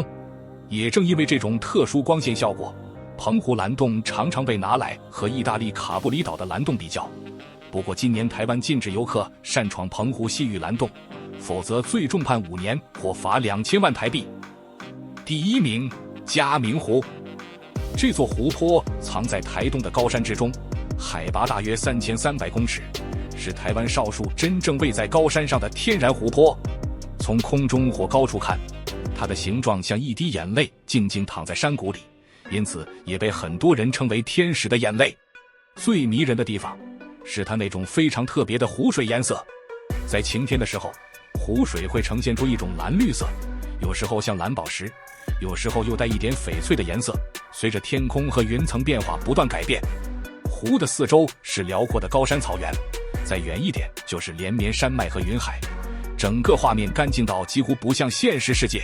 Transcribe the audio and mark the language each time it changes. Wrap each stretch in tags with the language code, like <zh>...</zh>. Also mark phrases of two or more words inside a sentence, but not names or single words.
<zh>也正因為这種特殊光線效果，澎湖藍洞常常被拿來和意大利卡布里島的藍洞比較。不過今年台灣禁止遊客擅闖澎湖西嶼藍洞，否則最重判5年或罰2000萬台幣。第1名，嘉明湖。這座湖泊藏在台東的高山之中，海拔大約3300公尺，是台灣少數真正位在高山上的天然湖泊。從空中或高處看，它的形狀像一滴眼淚靜靜躺在山谷裡，因此也被很多人稱為天使的眼淚。最迷人的地方是它那種非常特別的湖水顏色，在晴天的時候，湖水會呈現出一種藍綠色，有時候像藍寶石，有時候又帶一點翡翠的顏色，隨着天空和雲層變化不斷改变。湖的四周是遼闊的高山草原，再遠一點就是連綿山脈和雲海，整個畫面乾淨到幾乎不像現實世界。</zh>